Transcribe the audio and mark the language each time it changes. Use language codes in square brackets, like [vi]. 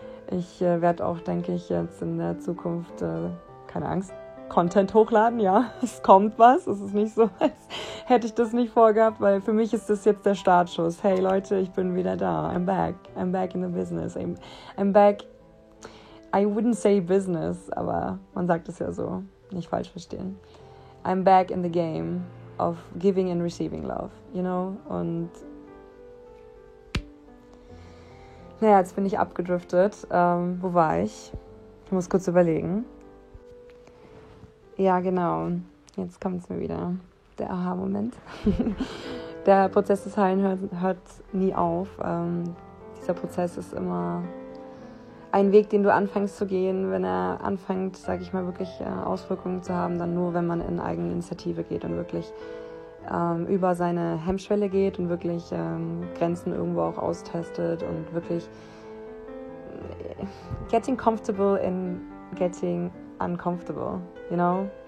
[de] Ich werde auch, denke ich, jetzt in der Zukunft, keine Angst, Content hochladen, ja. Es kommt was. Es ist nicht so, als hätte ich das nicht vorgehabt, weil für mich ist das jetzt der Startschuss. Hey Leute, ich bin wieder da. [en] I'm back. I'm back in the business. I'm back. I wouldn't say business, [de] aber man sagt es ja so, nicht falsch verstehen. [en] I'm back in the game of giving and receiving love, you know? [de] Und naja, jetzt bin ich abgedriftet. Wo war ich? Ich muss kurz überlegen. Ja, genau. Jetzt kommt es mir wieder. Der Aha-Moment. Der Prozess des Heilen hört nie auf. Dieser Prozess ist immer ein Weg, den du anfängst zu gehen, wenn er anfängt, sage ich mal, wirklich Auswirkungen zu haben, dann nur, wenn man in Eigeninitiative geht und wirklich über seine Hemmschwelle geht und wirklich Grenzen irgendwo auch austestet und wirklich [en] getting comfortable in getting uncomfortable, you know?